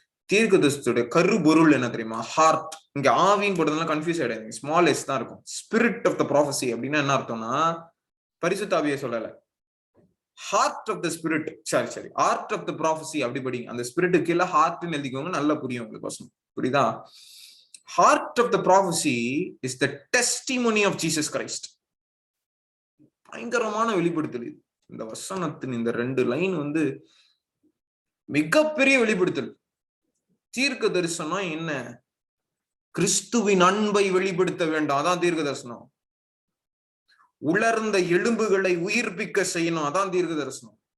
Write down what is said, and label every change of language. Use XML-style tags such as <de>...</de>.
<ta>தீர்க்க தரிசனத்துடைய கருபொருள் என்ன தெரியுமா? ஹார்ட். இங்க ஆவின்னு போட்டதெல்லாம் கன்ஃபியூஸ் ஆயிடாதீங்க,</ta> <en>small S</en> <ta>தான் இருக்கும்.</ta> <en>spirit of the prophecy</en> <ta>அப்படின்னா என்ன அர்த்தம்னா, பரிசுத்த ஆவியை சொல்லல,</ta> <en>Heart of the spirit.</en> <ta>சரி,</ta> <en>heart of the prophecy</en> <ta>அப்படி படிங்க. அந்த ஸ்பிரிட்டுக்கு கீழே ஹார்ட்னு எழுதிக்கோங்க, நல்லா புரியும் உங்களுக்கு. புரியுதா?</ta> <en>Heart of the prophecy is the testimony of Jesus Christ.</en> <ta>பயங்கரமான வெளிப்படுத்தல் இது. இந்த வசனத்தின் இந்த 2 லைன் வந்து மிகப்பெரிய வெளிப்படுத்தல். தீர்க்க தரிசனம் என்ன? கிறிஸ்துவின் அன்பை வெளிப்படுத்த வேண்டாம், அதான் தீர்க்க தரிசனம். உலர்ந்த எலும்புகளை உயிர்ப்பிக்க செய்யணும், அதான் தீர்க்க தரிசனம்.</ta>